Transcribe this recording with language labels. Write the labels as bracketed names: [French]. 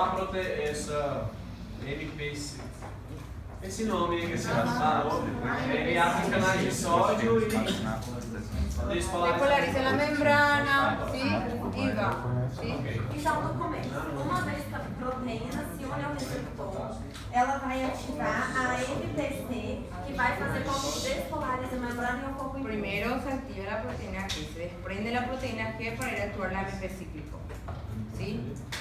[Portuguese] a proteína, essa MPC, esse nome aí que você falou, ele abre os canais de sódio e [Spanish] Despolariza la membrana, ¿sí? Y va. ¿Sí? [Portuguese] Então, no começo, uma vez que a proteína se une ao receptor, ela vai ativar a MPC, que vai fazer com que despolarize a membrana e um pouco impulso. [Spanish] Primero se activa la proteína G, se desprende la proteína G para ir a actuar la AMP cíclico. ¿Sí?